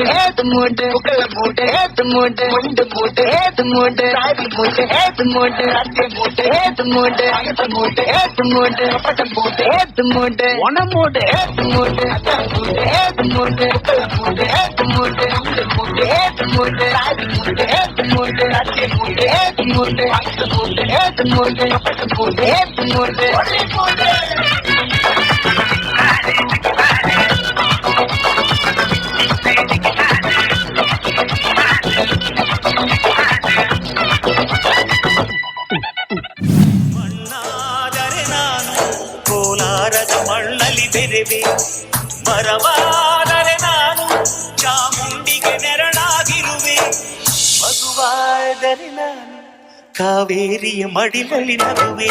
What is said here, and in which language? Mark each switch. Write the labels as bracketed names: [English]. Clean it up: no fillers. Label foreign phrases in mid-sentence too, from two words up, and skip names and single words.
[Tulu] ಏತು ಮೂಟೆ ಉಕ್ಕಳ ಮೂಟೆ ಏತು ಮೂಟೆ ಮುಂಡು ಮೂಟೆ ಏತು ಮೂಟೆ ಸಾರಿ ಮೂಟೆ ಏತು ಮೂಟೆ ಅತ್ತೆ ಮೂಟೆ ಏತು ಮೂಟೆ ಅಗತ ಮೂಟೆ ಏತು ಮೂಟೆ ಕಪಟ ಮೂಟೆ ಏತು ಮೂಟೆ ಒಣ ಮೂಟೆ ಏತು ಮೂಟೆ ಅತ್ತ ಮೂಟೆ ಏತು ಮೂಟೆ ಉಕ್ಕಳ ಮೂಟೆ ಏತು ಮೂಟೆ ಮುಂಡು ಮೂಟೆ ಏತು ಮೂಟೆ ಸಾರಿ ಮೂಟೆ ಏತು ಮೂಟೆ ಅತ್ತೆ ಮೂಟೆ ಏತು ಮೂಟೆ ಅಗತ ಮೂಟೆ ಏತು ಮೂಟೆ ಕಪಟ ಮೂಟೆ ಏತು ಮೂಟೆ ಒಳ್ಳೆ ಮೂಟೆ. [Kannada] ಮಣ್ಣಾದರೆ ನಾನು ಕೋಲಾರದ ಮಣ್ಣಲ್ಲಿ ಬೆರೆವೆ, ಮರವಾದರೆ ನಾನು ಚಾಮುಂಡಿಗೆ ನೆರಳಾಗಿರುವೆ, ಮಗುವಾದರೆ ನಾನು ಕಾವೇರಿಯ ಮಡಿಲಲ್ಲಿ ನಗುವೆ.